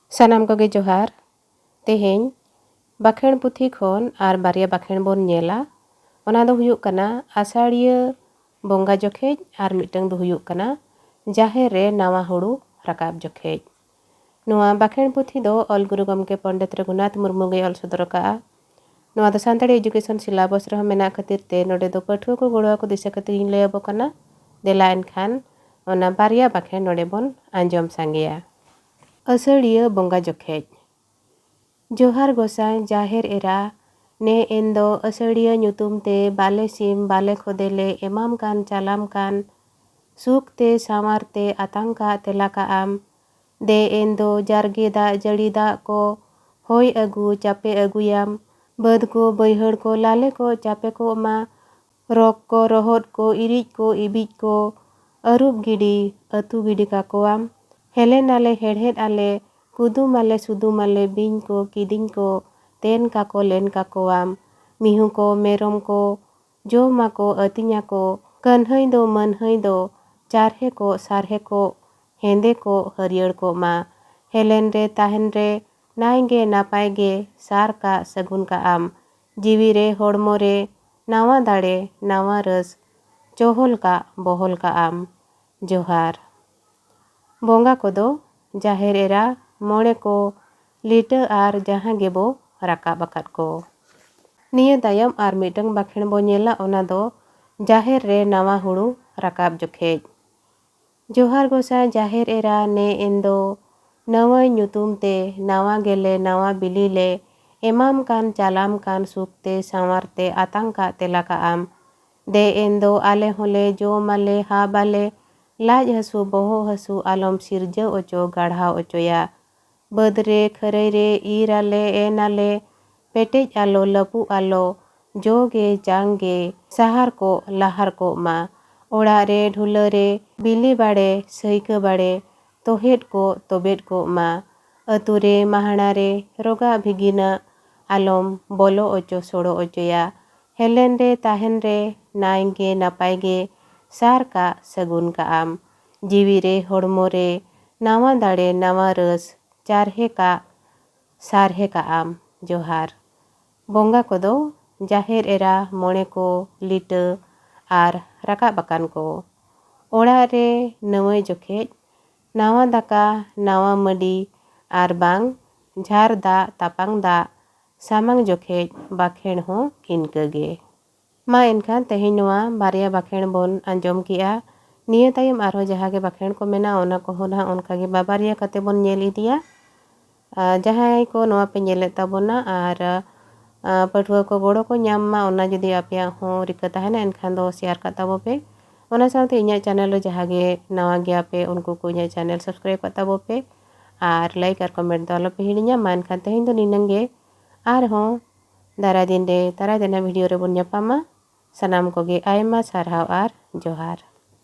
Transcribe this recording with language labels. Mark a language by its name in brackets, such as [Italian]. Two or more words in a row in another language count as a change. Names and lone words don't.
[Santali] सानाम कोगे जोहार तेहेñ बाखेण पुथी खन आर बारिया बाखेण बोन नेला ओना दो हुयुग कना आषाढ़िया बोंगा जोखेज आर मिटंग दो हुयुग कना जाहेर रे नावा हुड़ू राकाब जोखेज। नोआ बाखेण पुथी दो ऑल गुरु गमके पंडित रघुनाथ मुर्मू गे ऑल सदर काआ। नोआ दो सानताड़ी [English] education syllabus [Santali] रह मेना खातिर ते नोडे दो पठुआ को गोड़वा को दिशा खातिर इन लयबो कना देला एनखान ओना बारिया बाखेण नोडे बोन आंजम सांगेया। आषाढ़िया बोंगा जोखेज जोहार गोसाई जाहेर एरा ने एंदो आषाढ़िया ᱧᱩᱛᱩᱢ ते बाले सिम बाले खोदेले एमाम कान चालाम कान सुख ते सामार ते आतंका तेलाका आम दे एंदो जारगे दा जड़ी दा को होय अगु चापे अगुयाम बद को बैहड़ को लाले को चापे को मा रॉक को रोहद को इरिज को इबिज को अरूब गिडी अतु गिडी का कोआम हेले नाले हेड़हेड आले कुदुम आले सुदुम आले बिन को किदिंग को तेन का को लेन का कोआम मिहु को मेरम को जोमा को अतिnya को कन्हई दो मनहई दो चारहे को सारहे को हेंदे को हरियर को मा हेलेन रे ताहन रे नायगे नापायगे सार का सगुन का आम जीवी रे होड़मो रे नावा दाड़े नावा रस चोहल का बोहल का आम जोहार। बोंगा को दो जाहेर एरा मोड़े को लीटर आर जहाँ गेबो राकाब अकाद को निया तायम आर मिटंग बाखेण बो नेला ओना दो जाहेर रे नावा हुड़ू राकाब जोखेज। जोहार गोसाई जाहेर एरा ने एंदो नवा ᱧᱩᱛᱩᱢ ते नावा गेले नावा बिली ले एमाम कान चालाम कान सुख ते सांवार ते आतंका तेलाका आम दे एंदो आले होले जो माले हा बाले लाज हसु बोहो हसु आलम सिरज ओचो गाढ़ा ओचोया बदरे खरई रे ईर आले एन आले पेटेज आलो लपु आलो जोगे जांगे सहार को लाहार को मा ओड़ा रे ढुला रे बिली बाड़े सहीक बाड़े तोहेड को तोबेड को मा अतु रे महाना रे रोगा भिगिना आलम बोलो ओचो सोड़ो ओचोया हेलेन रे ताहन रे नायगे नापायगे सार का सगुन का आम जीवी रे होड़मो रे नावा दाड़े नावा रस चारहे का सारहे का आम जोहार। बोंगा को दो जाहेर एरा मोड़े को लीटर आर राका बकान को ओड़ा रे नवय जोखेज नावा दाका नावा मडी आर बांग झार दा तापांग दा सामांग जोखेज बाखेण हो इनकगे मा एनखान तेहेñ नोआ बारिया बाखेण बोन आंजम किया निया तायम आरो जहागे बाखेण को मेना ओना को हो ना उनकागे बाबारिया कते बोन नेल इदिया जहां को नोआ पे नेले ताबोना आर पठुआ को गोड़ो को ᱧᱟᱢ मा ओना जुदी आपेया हो रिका ताहेना एनखान दो शेयर का ताबो पे ओना साथे इᱧा चैनल रे जहागे नवा गया पे उनको को इᱧा [English] channel subscribe [Santali] का ताबो पे आर लाइक आर कमेंट दो आलो पे हिड़िña मा एनखान तेहेñ दो निनंगे आर हो दारा दिन रे तारा देना वीडियो रे बोन ᱧᱟᱯᱟᱢᱟ सानाम कोगे आयमा सारहाव आर जोहार।